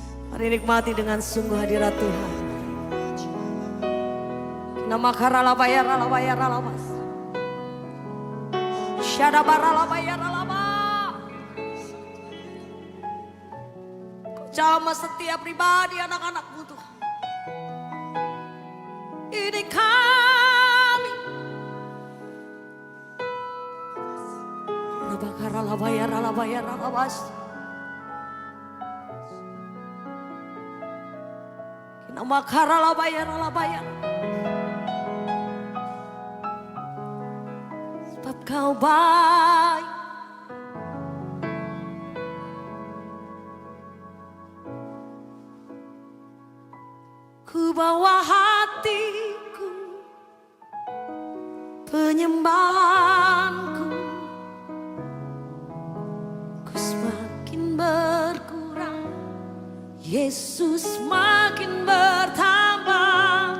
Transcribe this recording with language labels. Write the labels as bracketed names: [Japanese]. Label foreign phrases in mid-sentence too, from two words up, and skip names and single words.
[Indonesian] Mari nikmati dengan sungguh hadirat Tuhan. Nama karalabaya ralabaya ralabas. Syadabaralabaya ralaba. Kau jamah setiap pribadi anak-anakmu Tuhan. Ini kami. Nabakaralabaya ralabaya ralabas. Nama karalabaya ralabaya. Sebab kau baik. Ku bawa hatiku, penyembahanku, ku semakin berkurang, Yesus makin bertambah.